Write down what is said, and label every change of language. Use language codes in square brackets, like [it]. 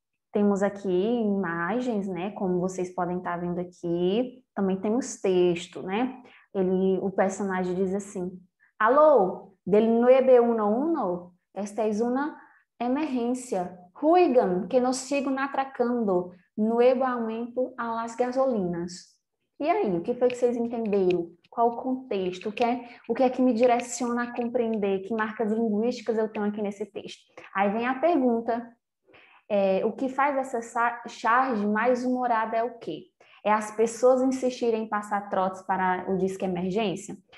[pt] Temos aqui imagens, né? Como vocês podem estar vendo aqui. Também temos texto, né? O personagem diz assim: Alô, del 911, esta é uma emergência. [es] Ruigan, que nos sigam atracando. Nuevo aumento a las gasolinas. [pt] E aí, o que foi que vocês entenderam? Qual o contexto? O que é que me direciona a compreender? Que marcas linguísticas eu tenho aqui nesse texto? Aí vem a pergunta. O que faz essa charge mais humorada é o quê? É as pessoas insistirem em passar trotes para o disque emergência?